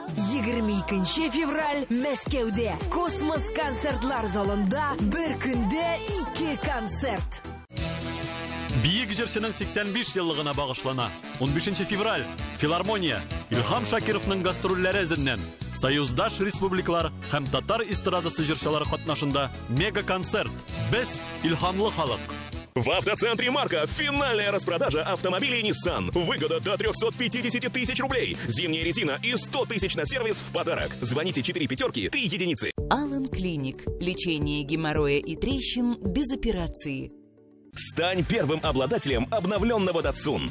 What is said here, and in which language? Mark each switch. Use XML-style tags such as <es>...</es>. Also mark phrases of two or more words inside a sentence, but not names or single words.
<tt>22 февраль Мәскәүдә Космос концертлар залында бер көндә 2 концерт. Биек җырчының 85 еллыгына багышлана. 15 февраль Филармония Илһам Шакировның гастрольләре эзеннән Союздаш республикалар һәм татар эстрадасы җырчылары катнашында мега-концерт. Без илһамлы халык.</tt> <ru>В автоцентре Марка финальная распродажа автомобилей Nissan. Выгода до 350 тысяч рублей. Зимняя резина и 100 тысяч на сервис в подарок. Звоните 4 пятерки, 3 единицы. Алан Клиник. Лечение геморроя и трещин без операции. Стань первым обладателем обновленного Datsun.</ru>